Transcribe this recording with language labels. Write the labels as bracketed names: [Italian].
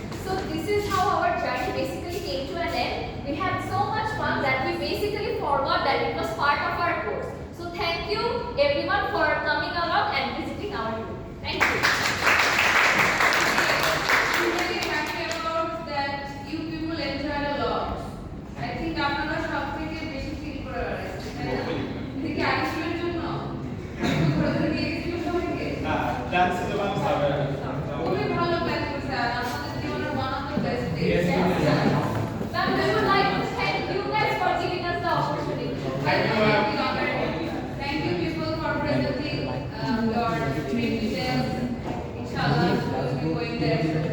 [English] So this is how our journey basically came to an end. We had so much fun that we basically forgot that it was part of our course. So thank you everyone for coming along and visiting our group. Thank you. I'm really happy about that you people enjoyed a lot. I think [Bangla] আপনারা সব থেকে বেশি feel করে বেড়াচ্ছেন, তাই না? এদিকে আইসিউর জন্য ঘুরে ঘুরে নিয়ে গেছিল সবাইকে। না, ডান্স তো বাম সাবে। খুবই ভালো প্ল্যান করছে আর আমাদের জীবনের [English] one of the best days. Ma'am, we would like to thank you guys for giving us the opportunity. Thank you people for presenting your trip details. Inshallah, we'll be going there.